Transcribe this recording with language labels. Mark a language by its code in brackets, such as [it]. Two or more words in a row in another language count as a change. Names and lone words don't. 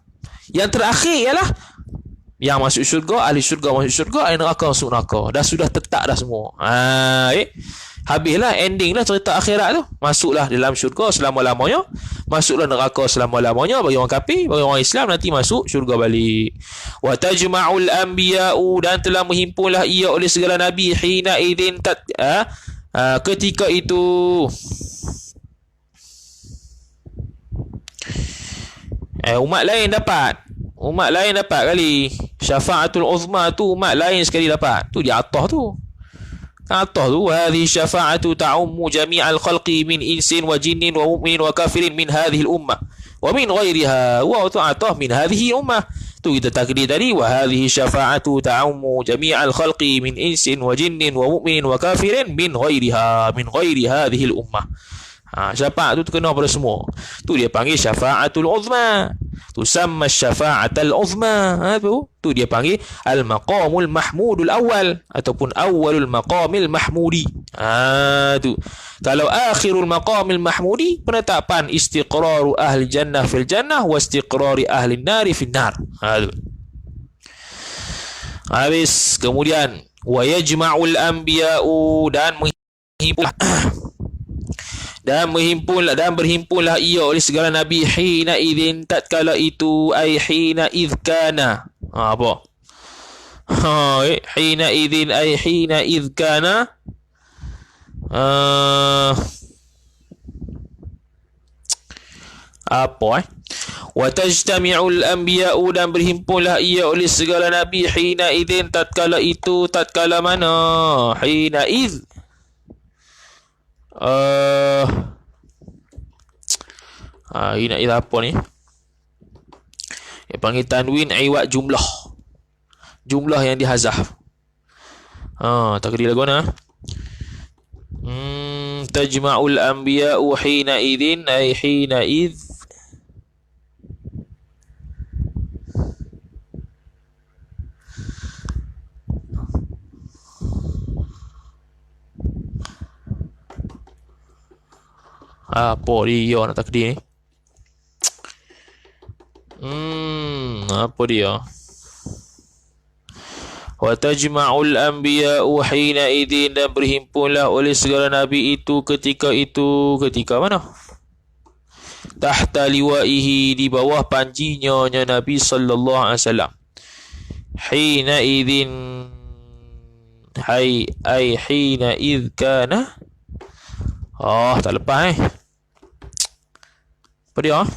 [ms] Yang terakhir ialah yang masuk syurga, ahli syurga masuk syurga, ahli neraka masuk neraka. Dah sudah tetap dah semua. Habislah, ending lah cerita akhirat tu. Masuklah dalam syurga selama-lamanya, masuklah neraka selama-lamanya bagi orang kafir, bagi orang Islam nanti masuk syurga balik. [ar] وتجمع الأنبياء, [ms] dan telah menghimpunlah ia oleh segala nabi, [ar] حينئذ [ms] ketika itu. Umat lain dapat kali [ar] الشفاعة العظمى [ms] tu, umat lain sekali dapat. Tu di atas tu. [ar] هذه شفاعة تعم جميع الخلق من إنس وجن ومؤمن وكافر من هذه الأمة ومن غيرها وطاعة من هذه الأمة. [ms] Tu kita takdir tadi, [ar] وهذه شفاعة تعم جميع الخلق من إنس وجن ومؤمن وكافر من غير هذه الأمة. [ms] Syafaat tu kena pada semua. Tu dia panggil [ar] الشفاعة العظمى. تسمى الشفاعة العظمى. [ms] Tu dia panggil [ar] المقام المحمود الأول ataupun أول المقام المحمود. [ms] Tu. [ar] Kalau آخر المقام المحمود, penetapan استقرار أهل الجنة في الجنة واستقرار أهل النار في النار. [ms] Habis kemudian [ar] ويجمع الأنبياء, [ms] dan berhimpunlah ia oleh segala nabi, [ar] حينئذ, [ms] tatkala itu, [ar] أي حين إذ كان. [ms] Apa? [ar] حينئذ أي حين إذ كان. وتجتمع الأنبياء, [ms] dan berhimpunlah ia oleh segala nabi, [ar] حينئذ, [ms] tatkala itu, tatkala mana? [ar] حين إذ [ms] ini nak apa ni? Dia panggil [ar] تنوين عوض [ms] jumlah yang dihazaf. Takdir lagu mana? [ar] تجمع الأنبياء حينئذ أي حين إذ. [ms] Apa dia nak takdir ni? Apa dia? [ar] وتجمع الأنبياء حينئذ, [ms] dan berhimpunlah oleh segala nabi itu ketika mana? [ar] تحت لوائه, [ms] di bawah panjinya Nabi [ar] صلى الله عليه وسلم. حينئذ حين إذ كان. [ms] Tak lepas apa dia?